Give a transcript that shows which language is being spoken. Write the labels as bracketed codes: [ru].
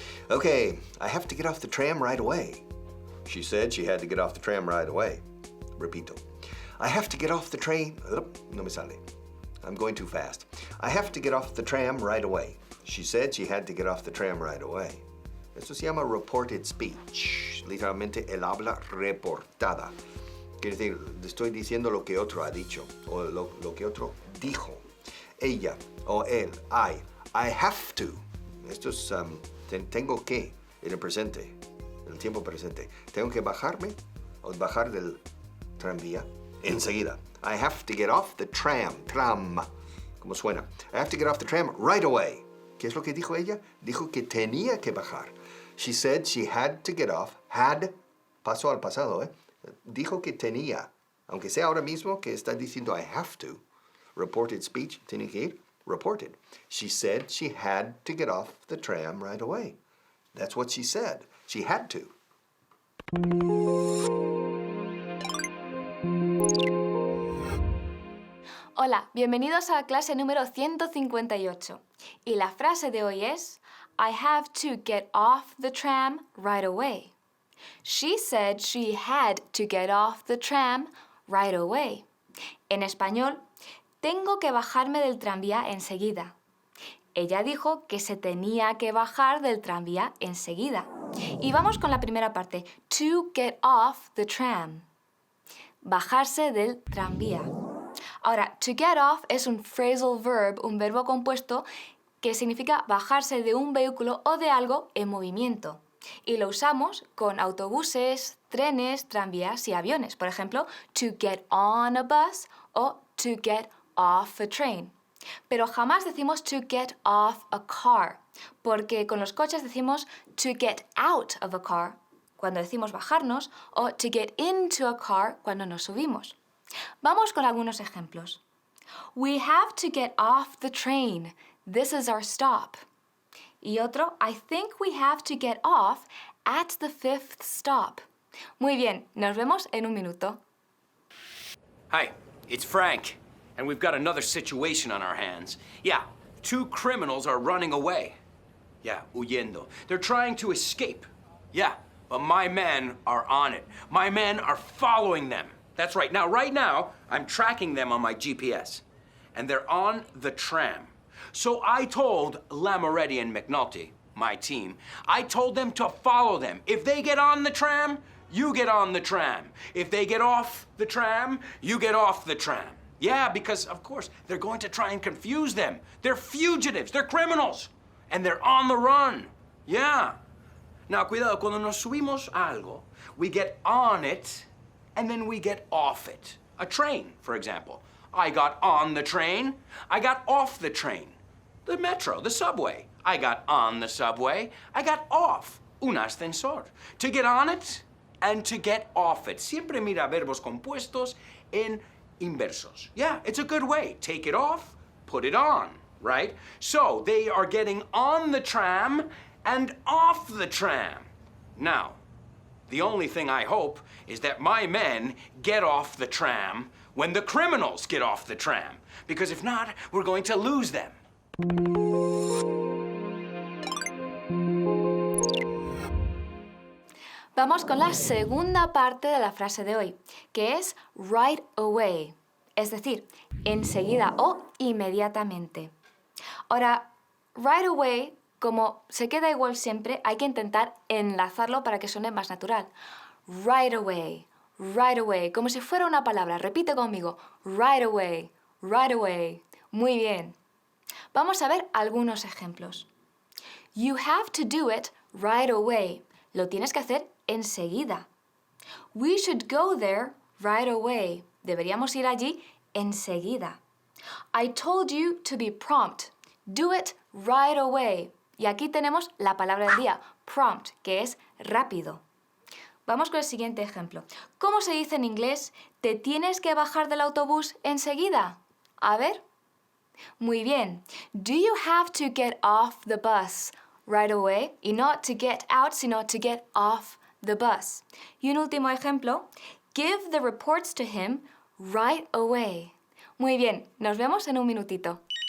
[en] Okay, I have to get off the tram right away. She said she had to get off the tram right away. [es] Repito. [en] I have to get off the train. [es] No me sale. [en] I'm going too fast. I have to get off the tram right away. She said she had to get off the tram right away. [es] Esto se llama reported speech. Literalmente el habla reportada. Quiere decir, estoy diciendo lo que otro ha dicho o lo que otro dijo. Ella o él, [en] I have to. [es] Esto es tengo que en el presente, en el tiempo presente. Tengo que bajarme o bajar del tranvía enseguida. [en] I have to get off the tram. [es] Como suena. [en] I have to get off the tram right away. [es] ¿Qué es lo que dijo ella? Dijo que tenía que bajar. [en] She said she had to get off. [es] Had, pasó al pasado, Dijo que tenía. Aunque sea ahora mismo que está diciendo [en] I have to. [es] Reported speech, tiene que ir. [en] Reported. She said she had to get off the tram right away. That's what she said. She had to. [es] Hola, bienvenidos a la clase número 158. Y la frase de hoy es [en] I have to get off the tram right away. She said she had to get off the tram right away. [es] En español, tengo que bajarme del tranvía enseguida. Ella dijo que se tenía que bajar del tranvía enseguida. Y vamos con la primera parte. [en] To get off the tram. [es] Bajarse del tranvía. Ahora, to get off es un phrasal verb, un verbo compuesto que significa bajarse de un vehículo o de algo en movimiento. Y lo usamos con autobuses, trenes, tranvías y aviones. Por ejemplo, [en] to get on a bus [es] o [en] to get off a train. [es] Pero jamás decimos [en] to get off a car, [es] porque con los coches decimos [en] to get out of a car [es] cuando decimos bajarnos o [en] to get into a car [es] cuando nos subimos. Vamos con algunos ejemplos. [en] We have to get off the train. This is our stop. [es] Y otro, [en] I think we have to get off at the 5th stop. [es] Muy bien, nos vemos en un minuto. [en] Hi, it's Frank, and we've got another situation on our hands. Yeah, 2 criminals are running away. Yeah, [es] huyendo. [en] They're trying to escape. Yeah, but my men are on it. My men are following them. That's right. Right now, I'm tracking them on my GPS, and they're on the tram. So I told Lamoretti and McNulty, my team, I told them to follow them. If they get on the tram, you get on the tram. If they get off the tram, you get off the tram. Yeah, because, of course, they're going to try and confuse them. They're fugitives. They're criminals. And they're on the run. Yeah. Now, [es] cuidado, cuando nos subimos a algo, [en] we get on it, and then we get off it. A train, for example. I got on the train. I got off the train. The metro, the subway. I got on the subway. I got off. [es] Un ascensor. [en] To get on it and to get off it. [es] Siempre mira verbos compuestos en inversos. [en] Yeah, it's a good way. Take it off, put it on, right? So they are getting on the tram and off the tram. Now, the only thing I hope is that my men get off the tram when the criminals get off the tram. Because if not, we're going to lose them. [es] Vamos con la segunda parte de la frase de hoy, que es right away, es decir, enseguida o inmediatamente. Ahora, right away, como se queda igual siempre, hay que intentar enlazarlo para que suene más natural. Right away, como si fuera una palabra. Repite conmigo, right away, right away. Muy bien. Vamos a ver algunos ejemplos. [en] You have to do it right away. [es] Lo tienes que hacer enseguida. [en] We should go there right away. [es] Deberíamos ir allí enseguida. [en] I told you to be prompt. Do it right away. [es] Y aquí tenemos la palabra del día, prompt, que es rápido. Vamos con el siguiente ejemplo. ¿Cómo se dice en inglés? ¿Te tienes que bajar del autobús enseguida? A ver. Muy bien. [en] Do you have to get off the bus right away? [es] Y no to get out, sino [en] to get off the bus. [es] Y un último ejemplo. [en] Give the reports to him right away. [es] Muy bien. Nos vemos en un minutito.